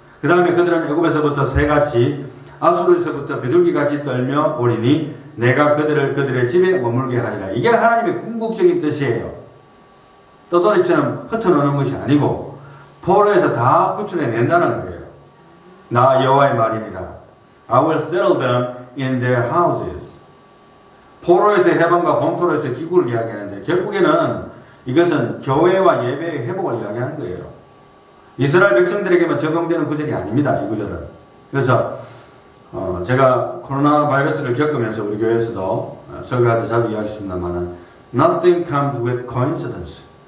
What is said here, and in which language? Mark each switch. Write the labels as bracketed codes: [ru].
[ko] 그 다음에 그들은 애굽에서부터 새같이 아수르에서부터 비둘기같이 떨며 오리니 내가 그들을 그들의 집에 머물게 하리라. 이게 하나님의 궁극적인 뜻이에요. 떠돌이처럼 흩어놓는 것이 아니고 포로에서 다 구출해 낸다는 거예요. 나 여호와의 말이니라. [en] I will settle them in their houses. [ko] 포로에서 해방과 본토로에서 기구를 이야기하는데 결국에는 이것은 교회와 예배의 회복을 이야기하는 거예요. 이스라엘 백성들에게만 적용되는 구절이 아닙니다. 이 구절은. 그래서 제가 코로나 바이러스를 겪으면서 우리 교회에서도 설교할 때 자주 이야기했습니다만 [en] Nothing comes with coincidence.